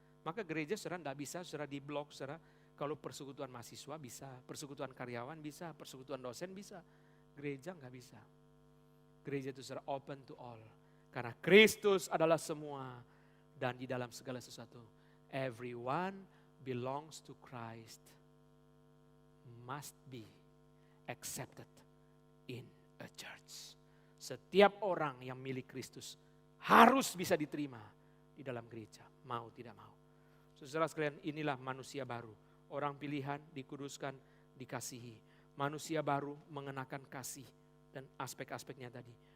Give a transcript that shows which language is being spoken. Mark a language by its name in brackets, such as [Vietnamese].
[Indonesian] Maka gereja saudara enggak bisa saudara diblok saudara. Kalau persekutuan mahasiswa bisa, persekutuan karyawan bisa, persekutuan dosen bisa. Gereja enggak bisa. Gereja itu saudara [English] open to all. [Indonesian] Karena Kristus adalah semua dan di dalam segala sesuatu. [English] Everyone belongs to Christ. Must be accepted in a church. [Indonesian] Setiap orang yang milik Kristus harus bisa diterima di dalam gereja, mau tidak mau. Saudara sekalian, inilah manusia baru. Orang pilihan dikuduskan, dikasihi. Manusia baru mengenakan kasih dan aspek-aspeknya tadi.